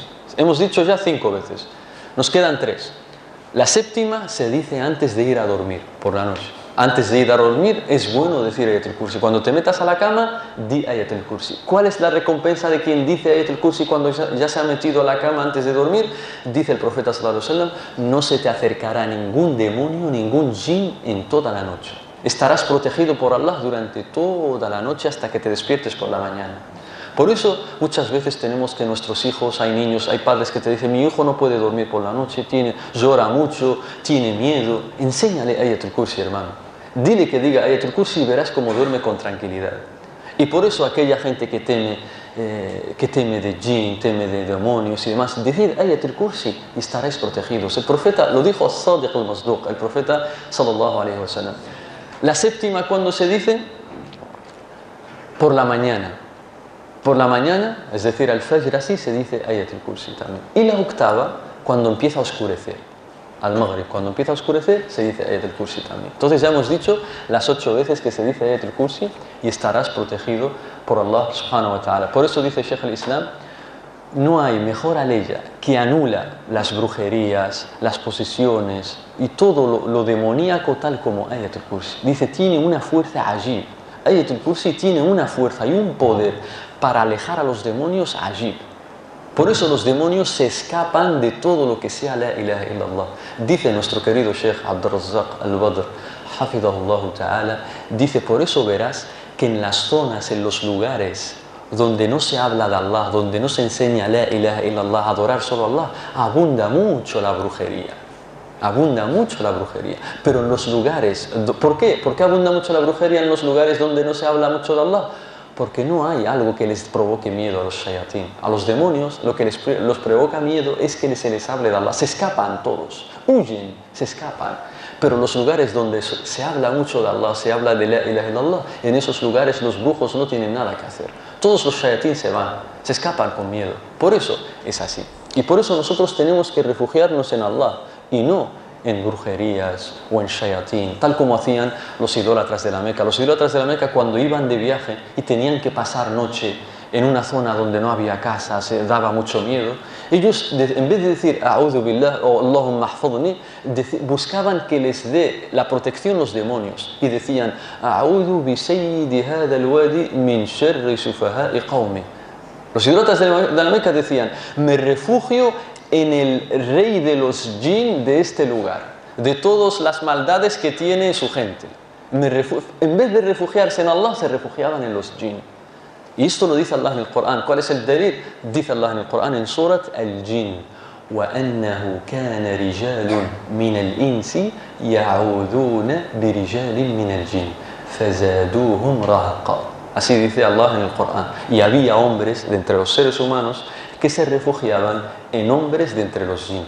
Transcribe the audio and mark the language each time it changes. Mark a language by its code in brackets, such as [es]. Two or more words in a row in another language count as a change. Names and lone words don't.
[es] Hemos dicho ya 5 veces, nos quedan 3. La séptima se dice antes de ir a dormir por la noche. Antes de ir a dormir es bueno decir Ayatul Kursi. Cuando te metas a la cama, di Ayatul Kursi. ¿Cuál es la recompensa de quien dice Ayatul Kursi cuando ya se ha metido a la cama antes de dormir? Dice el profeta [ar] صلى الله عليه وسلم, [es] no se te acercará ningún demonio, ningún jinn en toda la noche. Estarás protegido por Allah durante toda la noche hasta que te despiertes por la mañana. Por eso muchas veces tenemos que nuestros hijos, hay niños, hay padres que te dicen, mi hijo no puede dormir por la noche, llora mucho, tiene miedo. Enséñale Ayatul Kursi, hermano. Dile que diga Ayatul Kursi y verás cómo duerme con tranquilidad. Y por eso aquella gente que teme de jinn, teme de demonios y demás, decid Ayatul Kursi y estaréis protegidos. El profeta lo dijo [ar] الصادق المصدوق, [es] el profeta [ar] صلى الله عليه وسلم. [es] La séptima, ¿cuándo se dice? Por la mañana. Por la mañana, es decir, al Fajr, así se dice Ayatul Kursi también. Y la octava, cuando empieza a oscurecer. Al Maghrib, cuando empieza a oscurecer, se dice Ayatul Kursi también. Entonces ya hemos dicho las 8 veces que se dice Ayatul Kursi y estarás protegido por [ar] الله سبحانه وتعالى. [es] Por eso dice Shaykh al-Islam, no hay mejor aleya que anula las brujerías, las posesiones y todo lo demoníaco tal como Ayatul Kursi. Dice, tiene una fuerza ajib. Ayatul Kursi tiene una fuerza y un poder para alejar a los demonios ajib. Por eso los demonios se escapan de todo lo que sea [ar] لا إله إلا الله. [es] Dice nuestro querido Sheikh Abdul Razzaq al-Badr, [ar] حفظه الله تعالى, [es] dice, por eso verás que en las zonas, en los lugares donde no se habla de Allah, donde no se enseña [ar] لا إله إلا الله, [es] adorar solo a Allah, abunda mucho la brujería. Abunda mucho la brujería. Pero en los lugares, ¿por qué? ¿Por qué abunda mucho la brujería en los lugares donde no se habla mucho de Allah? Porque no hay algo que les provoque miedo a los shayatín. A los demonios lo que los provoca miedo es que se les hable de Allah. Se escapan todos, huyen, se escapan. Pero los lugares donde se habla mucho de Allah, se habla de [ar] لا إله إلا الله, [es] en esos lugares los brujos no tienen nada que hacer. Todos los shayatín se van, se escapan con miedo. Por eso es así. Y por eso nosotros tenemos que refugiarnos en Allah y no en brujerías o en shayatín, tal como hacían los idólatras de la Meca. Los idólatras de la Meca, cuando iban de viaje y tenían que pasar noche en una zona donde no había casas, daba mucho miedo, ellos en vez de decir [ar] أعوذ بالله [es] o [ar] اللهم احفظني, [es] buscaban que les dé la protección los demonios y decían [ar] أعوذ بسيد هذا الوادي من شر سفهاء قومي. [es] Los idólatras de la Meca decían, me refugio en el rey de los jinn de este lugar, de todas las maldades que tiene su gente. En vez de refugiarse en Allah, se refugiaban en los jinn. Y esto lo dice Allah en el Corán. ¿Cuál es el dalil? Dice Allah en el Corán, en Surat al-Jinn, [ar] وَأَنَّهُ كَانَ رِجَالٌ مِنَ الْإِنسِ يَعُوذُونَ بِرِجَالٍ مِنَ الْجِنِّ فَزَادُوهُمْ رَهَقًا. [es] Así dice Allah en el Corán. Y había hombres de entre los seres humanos que se refugiaban en hombres de entre los jinn.